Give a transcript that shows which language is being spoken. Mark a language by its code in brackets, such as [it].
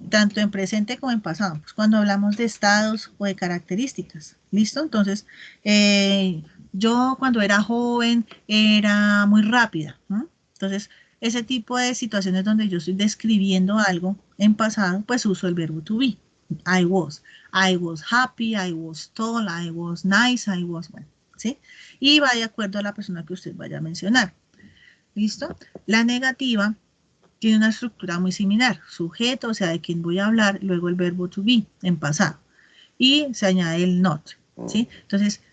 [es] Tanto en presente como en pasado. Pues cuando hablamos de estados o de características. ¿Listo? Entonces, yo cuando era joven era muy rápida, ¿no? Entonces, ese tipo de situaciones donde yo estoy describiendo algo en pasado, pues uso el verbo to be. [en] I was happy, I was tall, I was nice, I was, [es] bueno, ¿sí? Y va de acuerdo a la persona que usted vaya a mencionar. ¿Listo? La negativa tiene una estructura muy similar. Sujeto, o sea, de quien voy a hablar, luego el verbo to be en pasado. Y se añade el not, ¿sí? Entonces,